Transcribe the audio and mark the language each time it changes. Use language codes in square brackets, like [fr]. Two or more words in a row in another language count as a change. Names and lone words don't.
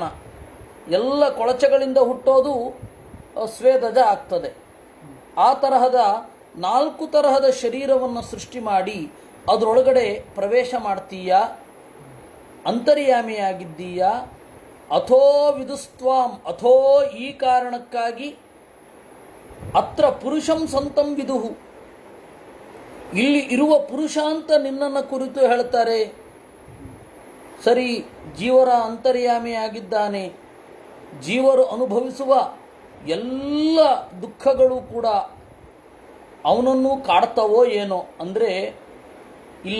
[kn] ಎಲ್ಲ ಕೊಳಚೆಗಳಿಂದ ಹುಟ್ಟೋದು ಸ್ವೇದಜ ಆಗ್ತದೆ. ಆ ತರಹದ 4 ತರಹದ ಶರೀರವನ್ನು ಸೃಷ್ಟಿ ಮಾಡಿ ಅದರೊಳಗಡೆ ಪ್ರವೇಶ ಮಾಡ್ತೀಯ, ಅಂತರ್ಯಾಮಿಯಾಗಿದ್ದೀಯ. [sa] अथो विदुस्त्वां, अथो [kn] ಈ ಕಾರಣಕ್ಕಾಗಿ [sa] अत्र पुरुषं सन्तं विदुः, [kn] ಇಲ್ಲಿ ಇರುವ ಪುರುಷ ಅಂತ ನಿನ್ನನ್ನು ಕುರಿತು ಹೇಳ್ತಾರೆ. ಸರಿ, ಜೀವರ ಅಂತರ್ಯಾಮಿಯಾಗಿದ್ದಾನೆ, ಜೀವರು ಅನುಭವಿಸುವ ಎಲ್ಲ ದುಃಖಗಳು ಕೂಡ ಅವನನ್ನು ಕಾಡ್ತವೋ ಏನೋ ಅಂದರೆ ಇಲ್ಲ.